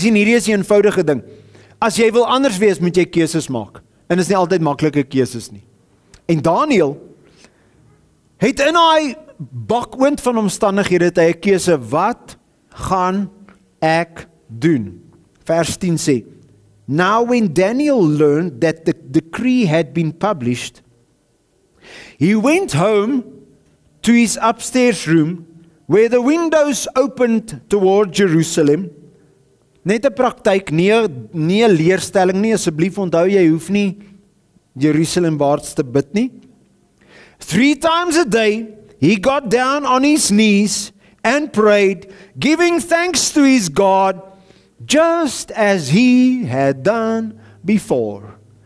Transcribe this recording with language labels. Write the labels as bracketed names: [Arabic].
[Afrikaans] Sien, hierdie is 'n eenvoudige ding. As jy wil anders wees, moet jy keuses maak. En is nie altyd maklike keuses nie. En Daniel het in daai bakoond van omstandighede het hy 'n keuse, wat gaan ek doen? Vers 10 sê, [English] now when Daniel learned that the decree had been published, he went home to his upstairs room, where the windows opened toward Jerusalem. [Afrikaans] Net 'n praktyk, nie 'n leerstelling nie, asseblief onthou jy hoef nie Jerusalem baards te bid nie. [English] 3 times a day, he got down on his knees and prayed, giving thanks to his God, just as he had done before.